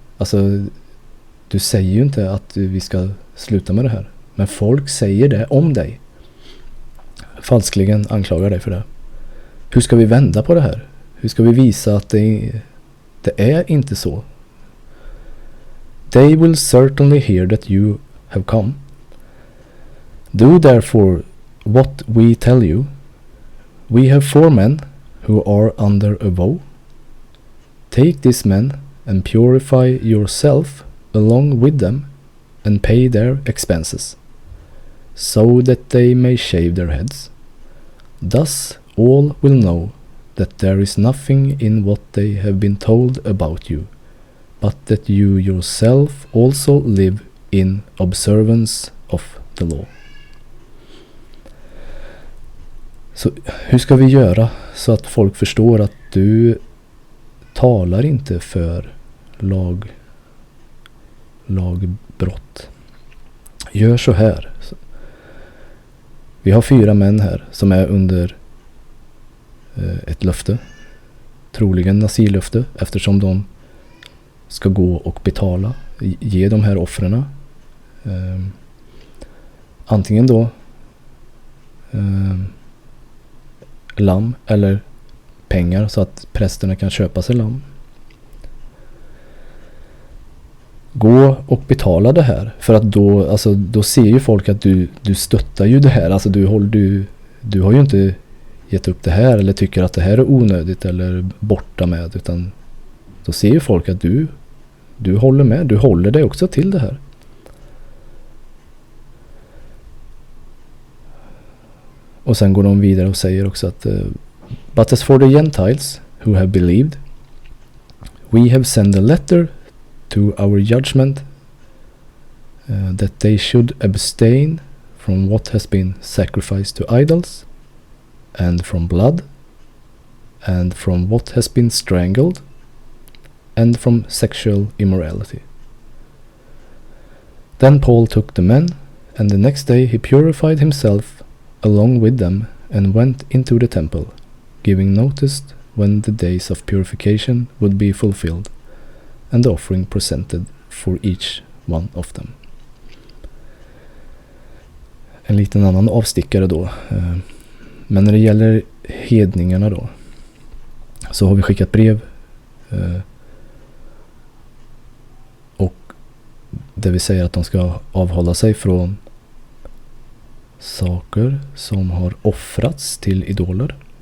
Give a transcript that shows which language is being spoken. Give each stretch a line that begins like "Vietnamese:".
Swedish: Alltså, du säger ju inte att vi ska sluta med det här. Men folk säger det om dig. Falskligen anklagar dig för det. Hur ska vi vända på det här? Hur ska vi visa att det är inte så?
English: They will certainly hear that you have come. Do therefore what we tell you. We have 4 men who are under a vow. Take these men and purify yourself along with them and pay their expenses, so that they may shave their heads. Thus all will know that there is nothing in what they have been told about you, but that you yourself also live in observance of the law.
Swedish: Så hur ska vi göra så att folk förstår att du talar inte för lagbrott? Gör så här. Vi har 4 män här som är under ett löfte. Troligen nazilöfte, eftersom de ska gå och betala, ge de här offrena. Antingen då lamm eller pengar så att prästerna kan köpa sig lamm. Gå och betala det här, för att då ser ju folk att du stöttar ju det här. Alltså du har ju inte gett upp det här eller tycker att det här är onödigt eller borta med, utan då ser ju folk att du håller med, du håller dig också till det här. Och sen går de vidare och säger också att
English: but as for the Gentiles who have believed, we have sent a letter to our judgment that they should abstain from what has been sacrificed to idols, and from blood, and from what has been strangled, and from sexual immorality. Then Paul took the men, and the next day he purified himself along with them and went into the temple, giving notice when the days of purification would be fulfilled, and the offering presented for each one of them.
Swedish: En liten annan avstickare då. Men när det gäller hedningarna då, så har vi skickat brev och det vill säga att de ska avhålla sig från saker som har offrats till idoler.